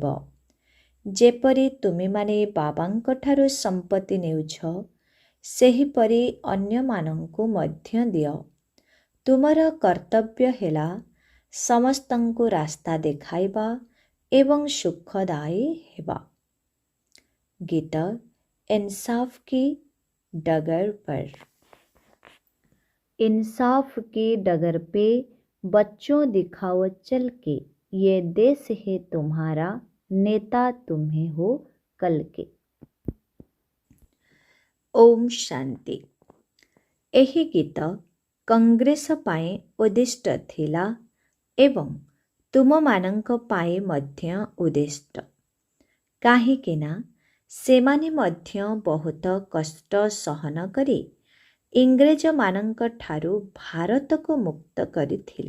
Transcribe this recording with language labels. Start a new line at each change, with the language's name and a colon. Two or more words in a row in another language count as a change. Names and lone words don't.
Odia: ଯେପରି ତୁମେମାନେ ବାବାଙ୍କଠାରୁ ସମ୍ପତ୍ତି ନେଉଛ, ସେହିପରି ଅନ୍ୟମାନଙ୍କୁ ମଧ୍ୟ ଦିଅ। ତୁମର କର୍ତ୍ତବ୍ୟ ହେଲା ସମସ୍ତଙ୍କୁ ରାସ୍ତା ଦେଖାଇବା ଏବଂ ସୁଖଦାୟୀ ହେବା।
Hindi: ଗୀତ इंसाफ की डगर पर। इंसाफ की डगर पे बच्चों दिखाओ चल के, ये देश है तुम्हारा, नेता तुम्हें हो कल के। ओम शांति।
Odia: ଏହି ଗୀତ କଂଗ୍ରେସ ପାଇଁ ଉଦ୍ଦିଷ୍ଟ ଥିଲା ଏବଂ ତୁମମାନଙ୍କ ପାଇଁ ମଧ୍ୟ ଉଦ୍ଦିଷ୍ଟ। କାହିଁକି ନା ସେମାନେ ମଧ୍ୟ ବହୁତ କଷ୍ଟ ସହନ କରି ଇଂରେଜମାନଙ୍କ ଠାରୁ ଭାରତକୁ ମୁକ୍ତ କରିଥିଲେ।